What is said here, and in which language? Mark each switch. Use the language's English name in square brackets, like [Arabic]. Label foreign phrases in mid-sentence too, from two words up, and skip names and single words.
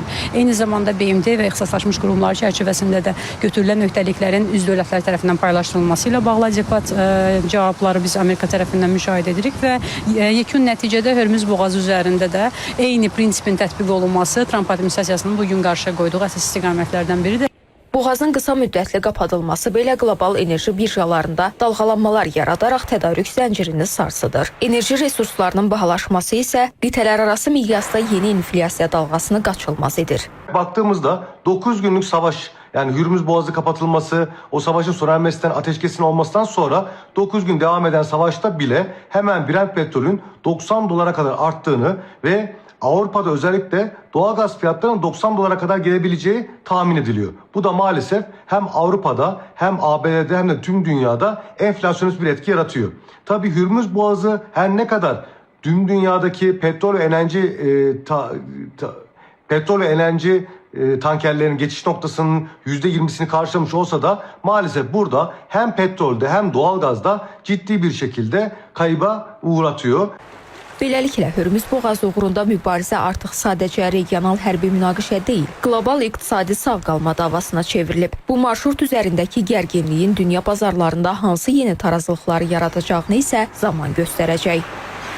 [Azerbaijani] Eyni zamanda BMT və ixtisaslaşmış qurumlar çərçivəsində də götürülən öhdəliklərin üzv dövlətlər tərəfindən paylaşdırılması ilə bağlı adekvat cavabları biz Amerika tərəfindən müşahidə edirik və yekun nəticədə Hörmüz boğazı üzərində də eyni prinsipin tətbiq olunması Tramp administrasiyasının bugün qarşıya qoyduğu əsas istiqamətlərdən biridir. Boğazın qısa müddətli qapadılması belə qlobal enerji birjalarında dalğalanmalar yaradaraq tədarük zəncirini sarsıdır. Enerji resurslarının bahalaşması isə qitələrarası miqyasda yeni inflyasiya dalğasını qaçılmaz edir. [Turkish] Baktığımızda 9 günlük savaş, yani Hürmüz Boğazı kapatılması, o savaşın sona ermesinden, ateşkesin olmasından sonra 9 gün devam eden savaşta bile hemen Brent petrolün 90 dolara kadar arttığını ve Avrupa'da özellikle doğalgaz fiyatlarının 90 dolara kadar gelebileceği tahmin ediliyor. Bu da maalesef hem Avrupa'da hem ABD'de hem de tüm dünyada enflasyonist bir etki yaratıyor. Tabii Hürmüz Boğazı her ne kadar tüm dünyadaki petrol ve enerji tankerlerin geçiş noktasının %20'sini karşılamış olsa da maalesef burada hem petrolde hem doğalgazda ciddi bir şekilde kayıba uğratıyor. [Azerbaijani] Beləliklə, Hörmüz boğazı uğrunda mübarizə artıq sadəcə regional hərbi münaqişə deyil, qlobal iqtisadi sağ qalma davasına çevrilib. Bu marşrut üzərindəki gərginliyin dünya bazarlarında hansı yeni tarazlıqları yaradacağını isə zaman göstərəcək.